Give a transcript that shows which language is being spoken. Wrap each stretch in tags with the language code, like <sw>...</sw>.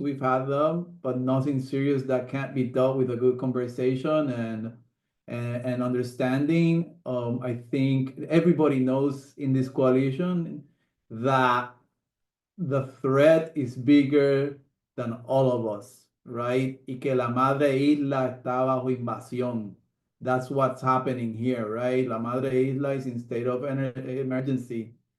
<en>We've had them, but nothing serious that can't be dealt with a good conversation and understanding. I think everybody knows in this coalition that the threat is bigger than all of us, right?</en> <es>Y que la madre isla está bajo invasión.</es> <en>That's what's happening here, right?</en> <es>La madre isla</es> <en>is in state of emergency.</en>